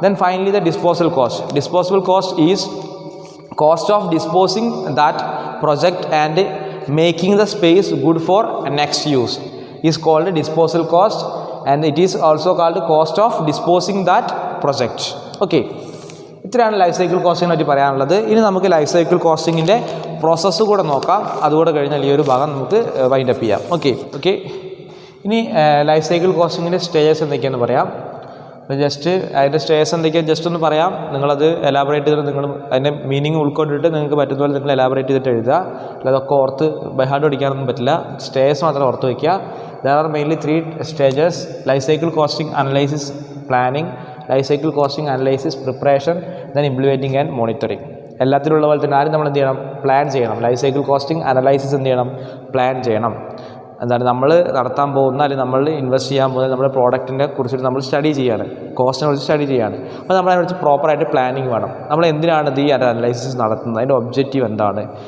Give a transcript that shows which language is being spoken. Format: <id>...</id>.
<en>Then finally the disposal cost. Disposal cost is cost of disposing that project and making the space good for next use is called disposal cost, and it is also called cost of disposing that project.</en> <ml>Okay, ഇത്രയാണ് life cycle കോസ്റ്റിങ്ങിനെ പറ്റി പറയാനുള്ളത്. ഇനി നമുക്ക് life cycle കോസ്റ്റിങ്ങിൻ്റെ process കൂടെ നോക്കാം. അതുകൂടെ കഴിഞ്ഞാൽ ഈ ഒരു ഭാഗം നമുക്ക് വൈൻഡപ്പ് ചെയ്യാം. ഓക്കെ ഇനി ലൈഫ് സൈക്കിൾ കോസ്റ്റിങ്ങിൻ്റെ സ്റ്റേജസ് എന്തൊക്കെയാണെന്ന് പറയാം. ജസ്റ്റ് അതിൻ്റെ സ്റ്റേജസ് എന്തൊക്കെയാണ് ജസ്റ്റ് ഒന്ന് പറയാം. നിങ്ങളത് എലാബറേറ്റ് ചെയ്തിട്ട് നിങ്ങൾ അതിൻ്റെ മീനിങ് ഉൾക്കൊണ്ടിട്ട് നിങ്ങൾക്ക് പറ്റുന്ന പോലെ നിങ്ങൾ എലാബറേറ്റ് ചെയ്തിട്ട് എഴുതുക. അതൊക്കെ ഓർത്ത് ബൈ ഹാർട്ട് പഠിക്കാനൊന്നും പറ്റില്ല. സ്റ്റേജസ് മാത്രം ഓർത്ത് വയ്ക്കുക.</ml> <en>There are mainly 3 stages: life cycle costing, analysis, planning, life cycle costing, analysis, preparation, then implementing and monitoring.</en> <ml>എല്ലാത്തിലുള്ള പോലെ തന്നെ ആരും നമ്മൾ എന്ത് ചെയ്യണം പ്ലാൻ ചെയ്യണം. ലൈഫ് സൈക്കിൾ കോസ്റ്റിംഗ് അനലൈസിസ് എന്ത് ചെയ്യണം പ്ലാൻ ചെയ്യണം. എന്താണ് നമ്മൾ നടത്താൻ പോകുന്ന അല്ലെങ്കിൽ നമ്മൾ ഇൻവെസ്റ്റ് ചെയ്യാൻ പോകുന്നത് നമ്മുടെ പ്രോഡക്റ്റിനെ കുറിച്ചിട്ട് നമ്മൾ സ്റ്റഡി ചെയ്യാണ്, കോസ്റ്റിനെ കുറിച്ച് സ്റ്റഡി ചെയ്യാണ്. അപ്പോൾ നമ്മളതിനെക്കുറിച്ച് പ്രോപ്പറായിട്ട് പ്ലാനിങ് വേണം. നമ്മൾ എന്തിനാണ് ഈ അനലൈസിസ് നടത്തുന്നത്, അതിൻ്റെ ഒബ്ജക്റ്റീവ് എന്താണ്,</ml>